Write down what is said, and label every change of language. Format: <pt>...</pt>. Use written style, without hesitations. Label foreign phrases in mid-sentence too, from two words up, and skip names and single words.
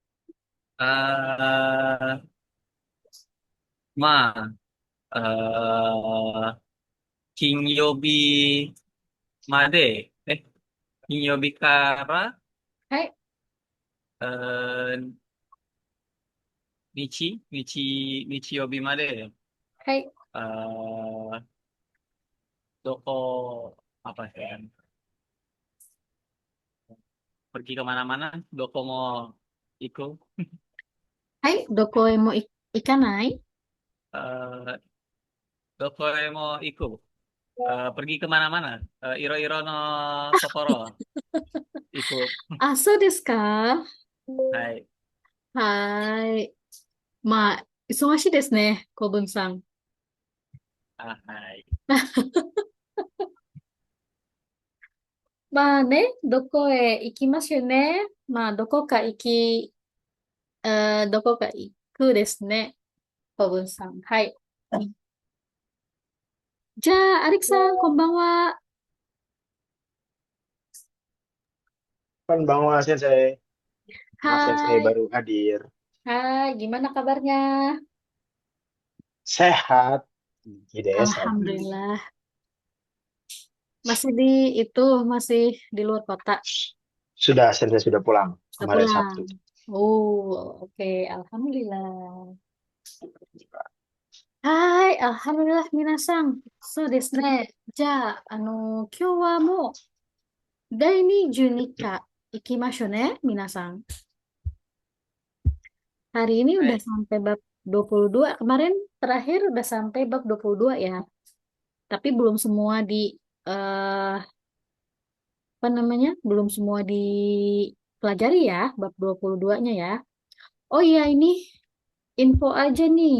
<ja>あまあ、金曜日まで、金曜日から、はい、え日曜日まで、はい、</ja> <id>eh, Doko, apa ya, pergi kemana-mana, Doko mau ikut,</id> <ja>はい。どこへも行かない？</ja> <id>eh Doko mau ikut, pergi kemana-mana,</id> <ja>いろいろのところ, ikut, あ、そうですか？ hai, はーい。まあ、忙しいですね、小文さん。 hai. まあね、どこへ行きますよね。まあ、どこか行くですね、小文さん。はい。じゃあ、アレクさん、こんばんは。こんばんは先生.</ja> <id>Mas Sensei Hai, baru hadir. hai, gimana kabarnya? Sehat. Hidayah Sabi. Alhamdulillah. Masih di itu, masih di luar kota. Sudah, Sensei sudah pulang Sudah kemarin pulang. Sabtu. Oh, oke. Alhamdulillah. Hai, Alhamdulillah,</id> <ja>minasan. そうですね. じゃあ、今日はもう第22課行きましょうね、皆さん。</ja> <id>Hari ini udah Hai. sampai bab 22. Kemarin terakhir udah sampai bab 22 ya. Tapi belum semua eh apa namanya? Belum semua dipelajari ya, bab 22-nya ya. Oh iya, ini info aja nih.</id>